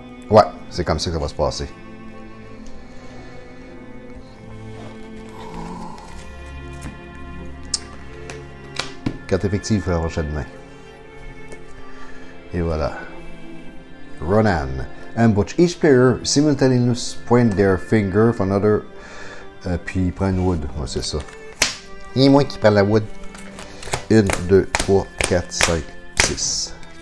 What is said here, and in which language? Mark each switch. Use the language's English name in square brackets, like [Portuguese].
[French] Ouais, c'est comme ça que ça va se passer. Carte effective pour la prochaine main. Et voilà. Ronan. Ambush. [English] Each player simultaneously point their finger for another. [French] Puis il prend une wood. Ouais, c'est ça. Il y a moi qui prend la wood. 1, 2, 3, 4, 5, 6.